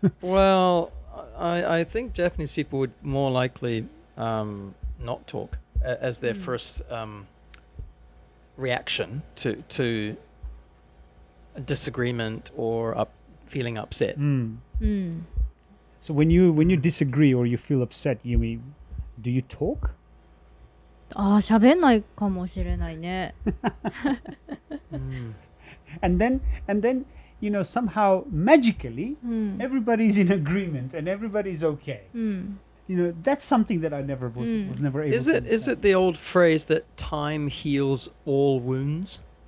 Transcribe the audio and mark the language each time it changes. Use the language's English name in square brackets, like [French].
[English] Well, I think Japanese people would more likely not talk as their first reaction to a disagreement or feeling upset. So when you disagree or you feel upset, Yumi, do you talk? [Japanese] 喋んないかもしれないね。 [English] And then somehow magically everybody's in agreement and everybody's okay. That's something that I never was never able to Is it the old phrase that time heals all wounds?